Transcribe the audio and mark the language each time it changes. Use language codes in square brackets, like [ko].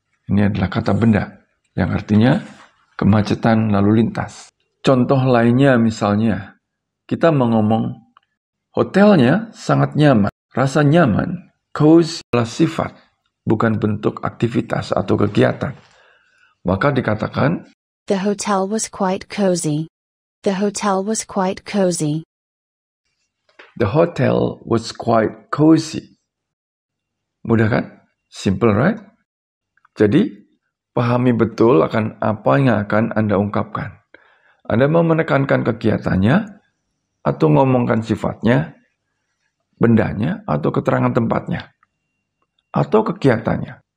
[id] Ini adalah kata benda yang artinya kemacetan lalu lintas. Contoh lainnya misalnya, kita mau ngomong hotelnya sangat nyaman. Rasa nyaman, cozy adalah sifat, bukan bentuk aktivitas atau kegiatan. Maka dikatakan, [en] The hotel was quite cozy. The hotel was quite cozy. The hotel was quite cozy. [id] Mudah kan? [en] Simple, right? [id] Jadi, pahami betul akan apa yang akan Anda ungkapkan. Anda mau menekankan kegiatannya, atau ngomongkan sifatnya, bendanya, atau keterangan tempatnya, atau kegiatannya.